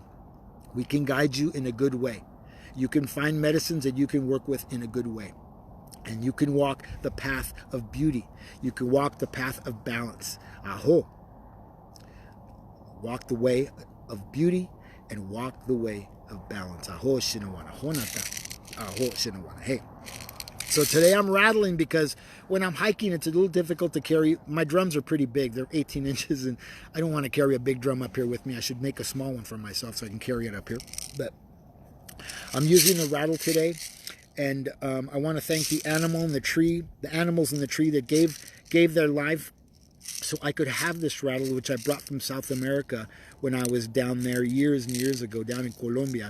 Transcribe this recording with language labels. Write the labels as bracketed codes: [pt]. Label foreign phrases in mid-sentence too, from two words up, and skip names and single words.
[en] We can guide you in a good way. You can find medicines that you can work with in a good way. And you can walk the path of beauty. You can walk the path of balance. Aho. Walk the way of beauty and walk the way of balance. Aho shinawana. Honata. Aho shinawana. Hey. So today I'm rattling because when I'm hiking, it's a little difficult to carry. My drums are pretty big. They're 18 inches, and I don't want to carry a big drum up here with me. I should make a small one for myself so I can carry it up here. But I'm using a rattle today, and I want to thank the animals in the tree that gave their life so I could have this rattle, which I brought from South America when I was down there years and years ago, down in Colombia.